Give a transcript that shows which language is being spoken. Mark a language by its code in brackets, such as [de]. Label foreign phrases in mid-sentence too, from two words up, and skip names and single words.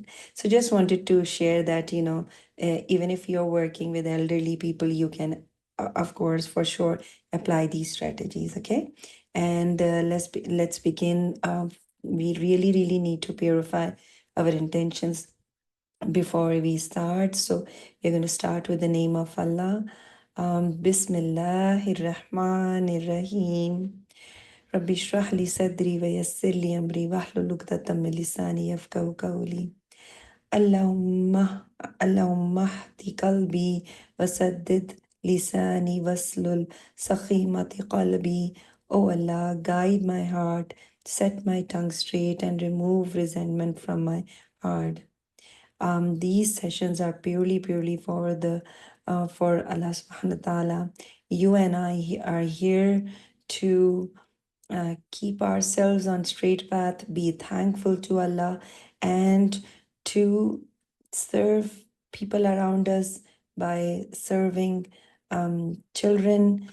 [en] So just wanted to share that, even if you're working with elderly people, you can, of course, for sure, apply these strategies. Okay, and let's begin. We really need to purify our intentions before we start. So we're going to start with the name of Allah. [ar] بسم الله الرحمن الرحيم. رب اشرح لي صدري ويسر لي أمري واحلل عقدة من لساني يفقهوا قولي. اللهم اهد قلبي وسدد لساني واسلل سخيمة قلبي. [en] Oh Allah, guide my heart, set my tongue straight, and remove resentment from my heart. These sessions are purely for the for [ar] الله سبحانه وتعالى. [en] You and I are here to keep ourselves on straight path, be thankful to Allah, and to serve people around us by serving children.